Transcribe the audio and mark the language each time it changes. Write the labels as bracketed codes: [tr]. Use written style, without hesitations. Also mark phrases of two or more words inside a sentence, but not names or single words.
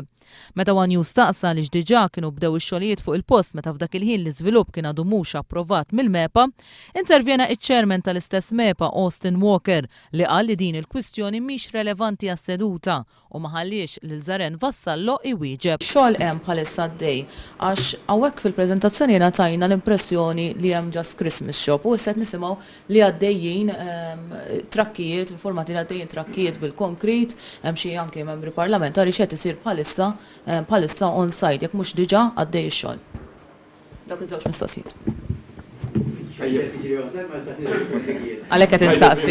[mt] Meta One News staqsa li diġà kienu bdew ix-xogħlijiet fuq il-post meta f'dak il-ħin l-iżvilupp kien għadu mhux approvat mill-MEPA, intervjena iċ-chairman tal-istess MEPA Austin Walker li qal li din il-kwistjoni mhix relevanti għas-seduta u ma ħallix lil Zaren Vassallo iwieġeb. Xogħol hemm bħalissa għaddej għax hawnhekk fil-preżentazzjoni ngħatajna l-impressjoni li hemm [en] just Christmas shop [mt] u issa nisimgħu li għaddejjin trakkijiet, informati li għaddejjin trakkijiet bil-konkrit, hemm xi anke membri parlamentari x'qed isir bħalissa [en] on site [mt] jekk mhux diġà għaddej ix-xogħol. Dak iż-żewġ mistoqsijiet. Għalhekk qed insaqsi.